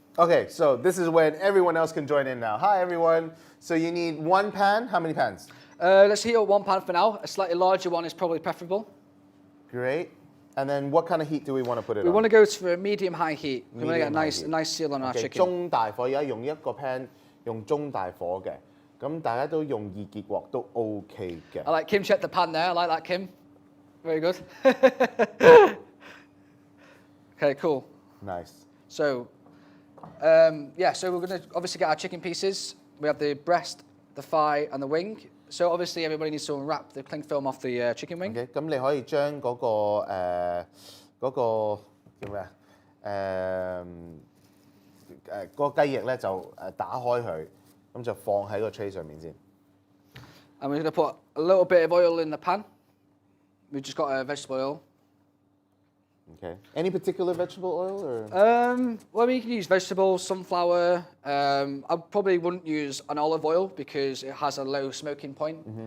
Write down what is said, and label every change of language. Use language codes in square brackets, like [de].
[en] Okay, so this is when everyone else can join in now. Hi, everyone. So you need one pan. How many pans? Let's heat up one pan for now. A slightly larger one is probably preferable. Great. And then what kind of heat do we want to put it on? We want to go for a medium-high heat. We want to get a nice seal on our chicken. [yue] 中大火，而家用一個 pan 用中大火嘅，咁大家都用易結鑊都 OK 嘅。 [en] I like Kim checked the pan there. I like that, Kim. Very good. Okay, cool. Nice. So, so we're going to obviously get our chicken pieces. We have the breast, the thigh, and the wing. So obviously everybody needs to unwrap the cling film off the chicken wing. [yue] Okay, 咁你可以將嗰個叫咩啊？嗰個雞翼咧就打開佢，咁就放喺個 tray 上面先。 [en] And we're going to put a little bit of oil in the pan. We've just got vegetable oil. Okay. Any particular vegetable oil or? Well, you can use vegetables, sunflower. I probably wouldn't use an olive oil because it has a low smoking point.